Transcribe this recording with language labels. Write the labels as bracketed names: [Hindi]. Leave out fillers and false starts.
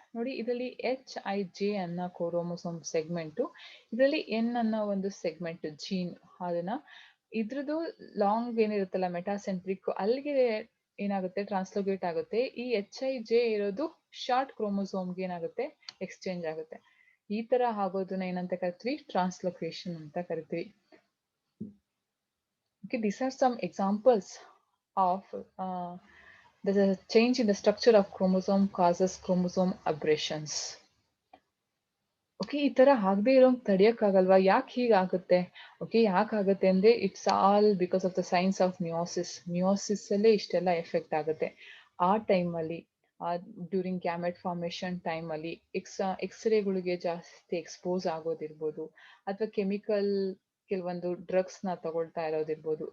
[Kannada] ನೋಡಿ, ಇದರಲ್ಲಿ HIJ ಅನ್ನೋ ಕ್ರೋಮೋಸೋಮ್ ಸೆಗ್ಮೆಂಟು, ಇದರಲ್ಲಿ N ಅನ್ನೋ ಒಂದು ಸೆಗ್ಮೆಂಟ್ ಜೀನ್, ಅದನ್ನ ಇದ್ರದ್ದು ಲಾಂಗ್ ಏನಿರುತ್ತಲ್ಲ ಮೆಟಾಸೆಂಟ್ರಿಕ್, ಅಲ್ಲಿಗೆ ಏನಾಗುತ್ತೆ ಟ್ರಾನ್ಸ್ಲೋಕೇಟ್ ಆಗುತ್ತೆ. ಈ HIJ ಇರೋದು ಶಾರ್ಟ್ ಕ್ರೋಮೋಸೋಮ್ಗೆ ಏನಾಗುತ್ತೆ ಎಕ್ಸ್ಚೇಂಜ್ ಆಗುತ್ತೆ. ಈ ತರ ಆಗೋದನ್ನ ಏನಂತ ಕರಿತೀವಿ, ಟ್ರಾನ್ಸ್ಲೋಕೇಶನ್ ಅಂತ ಕರಿತೀವಿ. [English] Okay, these are some examples of the change in the structure of chromosome causes chromosome aberrations. [Kannada] Okay, ಈ ತರ ಆಗದೆ ಇರೋಂಗ್ ತಡಿಯಕ್ಕಾಗಲ್ವಾ? ಯಾಕೆ ಹೀಗಾಗುತ್ತೆ? [English] okay, [Kannada] ಯಾಕಾಗುತ್ತೆ ಅಂದ್ರೆ [English] It's all because of the science of meiosis. [Kannada] Meiosis ಅಲ್ಲೇ ಇಷ್ಟೆಲ್ಲ ಎಫೆಕ್ಟ್ ಆಗುತ್ತೆ. ಆ ಟೈಮಲ್ಲಿ ಡ್ಯೂರಿಂಗ್ ಗ್ಯಾಮೆಟ್ ಫಾರ್ಮೇಶನ್ ಟೈಮಲ್ಲಿ ಎಕ್ಸ್ರೇಗಳಿಗೆ ಜಾಸ್ತಿ ಎಕ್ಸ್ಪೋಸ್ ಆಗೋದಿರ್ಬೋದು, ಅಥವಾ ಕೆಮಿಕಲ್ ಕೆಲವೊಂದು ಡ್ರಗ್ಸ್ ನ ತಗೊಳ್ತಾ ಇರೋದಿರ್ಬೋದು.